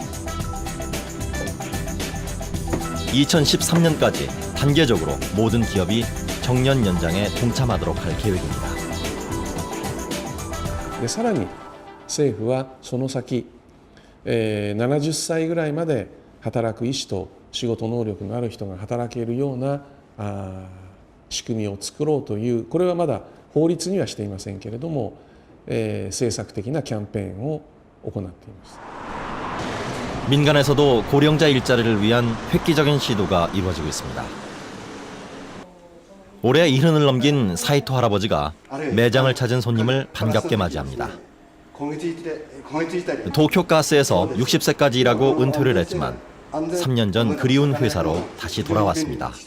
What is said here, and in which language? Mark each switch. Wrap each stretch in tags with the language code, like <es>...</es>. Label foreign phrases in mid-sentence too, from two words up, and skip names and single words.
<ko>2013년까지 단계적으로 모든 기업이 정년 연장에 동참하도록 할 계획입니다.</ko> <ja>さらに政府はその先、70歳ぐらいまで働く医師と仕事能力のある人が働けるような仕組みを作ろうというこれはまだ法律にはしていませんけれども、政策的なキャンペーンを行っています。</ja> <ko>민간에서도 고령자 일자리를 위한 획기적인 시도가 이루어지고 있습니다. 올해 70을 넘긴 사이토 할아버지가 매장을 찾은 손님을 반갑게 맞이합니다. 도쿄가스에서 60세까지 일하고 은퇴를 했지만 3년 전 그리운 회사로 다시 돌아왔습니다.</ko>